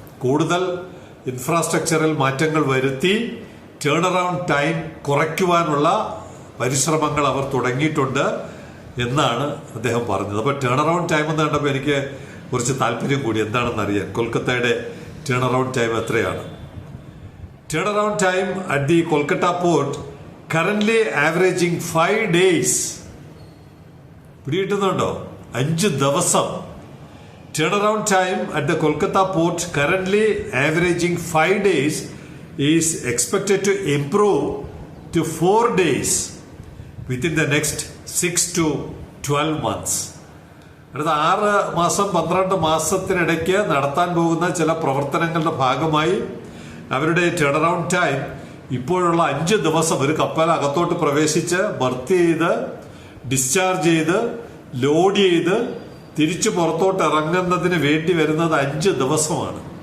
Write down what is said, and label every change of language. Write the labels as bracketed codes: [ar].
[ml] കൂടുതൽ ഇൻഫ്രാസ്ട്രക്ചറിൽ മാറ്റങ്ങൾ വരുത്തി ടേൺ അറൌണ്ട് ടൈം കുറയ്ക്കുവാനുള്ള പരിശ്രമങ്ങൾ അവർ തുടങ്ങിയിട്ടുണ്ട് എന്നാണ് അദ്ദേഹം പറഞ്ഞത്. അപ്പോൾ ടേൺ അറൌണ്ട് ടൈം എന്ന് കണ്ടപ്പോൾ എനിക്ക് കുറച്ച് താല്പര്യം കൂടി എന്താണെന്ന് അറിയാൻ. കൊൽക്കത്തയുടെ ടേൺ അറൌണ്ട് ടൈം എത്രയാണ്? [en] Turn around time at the Kolkata port currently averaging 5 days. [ml] പിടികിട്ടുന്നുണ്ടോ? 5 ദിവസം. [en] Turnaround time at the Kolkata port, currently averaging 5 days, is expected to improve to 4 days within the next 6 to 12 months. [ml] അടുത്ത 6 മാസം 12 മാസത്തിനിടയ്ക്ക് നടത്താൻ പോകുന്ന ചില പ്രവർത്തനങ്ങളുടെ ഭാഗമായി അവരുടെ ടേൺ അറൌണ്ട് ടൈം ഇപ്പോഴുള്ള 5 ദിവസം, ഒരു കപ്പൽ അകത്തോട്ട് പ്രവേശിച്ച് ബർത്ത് ചെയ്ത് ഡിസ്ചാർജ് ചെയ്ത് ലോഡ് ചെയ്ത് തിരിച്ചു പുറത്തോട്ട് ഇറങ്ങുന്നതിന് വേണ്ടി വരുന്നത് 5 ദിവസമാണ്.